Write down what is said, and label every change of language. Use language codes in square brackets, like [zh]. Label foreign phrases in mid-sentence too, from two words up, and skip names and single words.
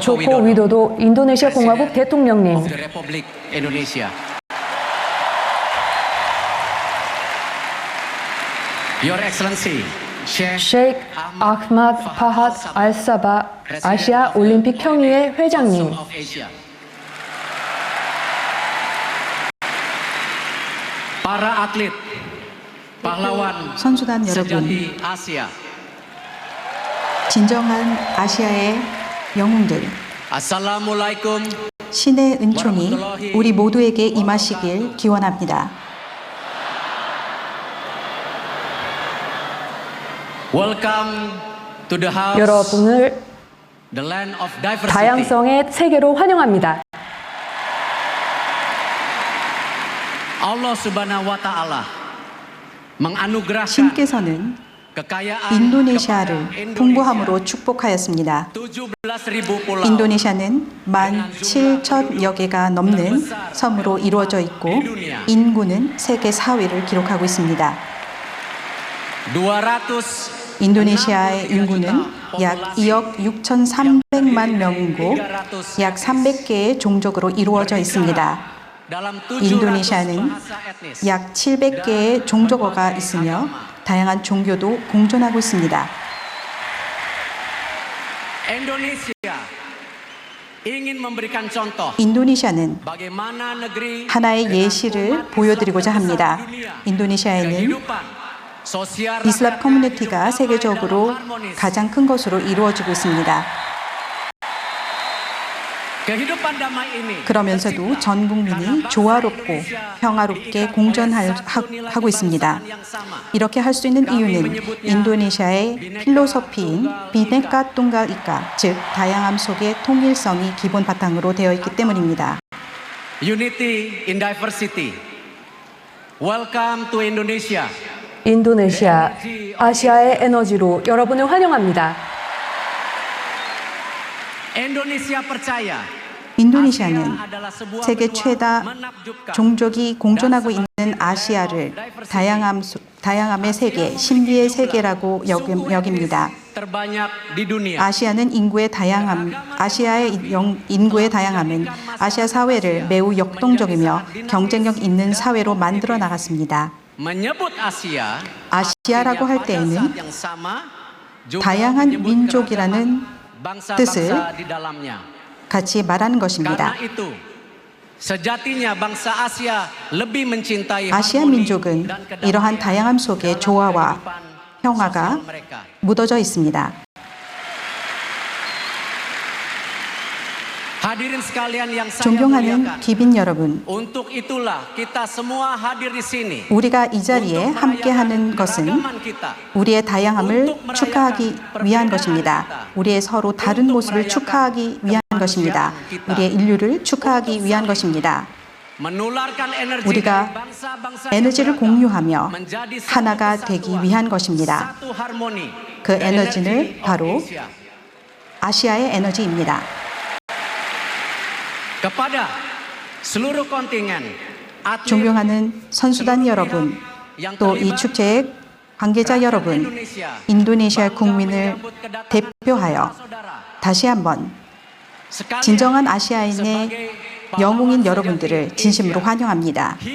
[ko] 조코 위도도 인도네시아 공화국 대통령님, [en] of the Republic Indonesia. Your Excellency, Sheikh [ko] 셰이크 아흐마드 파핫 알사바 아시아 올림픽 평의회 회장님, [en] of Asia. [id] Para atlet, pahlawan [ko] 선수단 여러분, [id] sejati Asia. [ko] 진정한 아시아의 영웅들, [ar] Assalamualaikum. [ko] 신의 은총이 우리 모두에게 임하시길 기원합니다. [en] Welcome to the house, [ko] 여러분을 [en] the land of diversity. [ko] 다양성의 세계로 환영합니다. [ar] الله سبحانه وتعالى [id] menganugerahkan [ko] 신께서는 [id] kekayaan [ko] 인도네시아를 [id] kepada [ko] 풍부함으로 축복하였습니다. [id] 17,000 pulau [ko] 인도네시아는 17,000여 개가 넘는 섬으로 이루어져 있고 인구는 세계 4위를 기록하고 있습니다. [id] 200 [ko] 인도네시아의 인구는 약 2억 6,300만 명이고 약 300개의 종족으로 이루어져 있습니다. [id] dalam 700 [ko] 인도네시아는 [id] bahasa etnis. [ko] 약 700개의 종족어가 있으며 다양한 종교도 공존하고 있습니다. [id] Indonesia ingin memberikan contoh [ko] 인도네시아는 [id] bagaimana negeri [ko] 하나의 예시를 보여드리고자 합니다. 인도네시아에는 [id] kehidupan sosial [ko] 이슬람 커뮤니티가 세계적으로 가장 큰 것으로 이루어지고 있습니다. [id] kehidupan damai ini [ko] 그러면서도 전 국민이 조화롭고 평화롭게 공존하고 있습니다. 이렇게 할 수 있는 이유는 인도네시아의 필로소피인 비네카 뚱갈 이카, 즉 다양함 속의 통일성이 기본 바탕으로 되어 있기 때문입니다. [en] unity in diversity. Welcome to Indonesia. [ko] 인도네시아, 아시아의 에너지로 여러분을 환영합니다. [id] Indonesia percaya [ko] 인도네시아는 세계 최다 종족이 공존하고 있는 아시아를 다양함의 세계, 신비의 세계라고 여깁니다. [id] terbanyak di dunia. [ko] 아시아의 인구의 다양함은 아시아 사회를 매우 역동적이며 경쟁력 있는 사회로 만들어 나갔습니다. [id] menyebut Asia [ko] 아시아라고 할 때에는 [id] yang sama juga [ko] 다양한 [id] menyebut [ko] 민족이라는 [id] bangsa-bangsa [ko] 뜻을 [id] di dalamnya. [ko] 같이 말하는 것입니다. [id] Karena itu sejatinya bangsa Asia lebih mencintai [ko] 아시아 [id] harmoni [ko] 민족은 [id] dan kedamaian [ko] 이러한 다양함 속에 조화와 [id] kehidupan [ko] 평화가 [id] sosial mereka. [ko] 묻어져 있습니다. [id] Hadirin sekalian yang saya [ko] 존경하는 [id] muliakan. [ko] 귀빈 여러분, [id] Untuk itulah kita semua hadir di sini. [ko] 우리가 이 자리에 함께하는 것은 우리의 다양함을 축하하기 위한 것입니다. 우리의 서로 다른 모습을 축하하기 위한 것입니다. 우리의 인류를 축하하기 위한 것입니다. 우리가 에너지를 공유하며 하나가 되기 위한 것입니다. 그 에너지는 바로 아시아의 에너지입니다. [id] kepada seluruh kontingen atlet [ko] 존경하는 선수단 여러분, 또 이 축제에 관계자 여러분, 인도네시아 국민을 대표하여 다시 한번 진정한 아시아인의 영웅인 여러분들을 진심으로 환영합니다.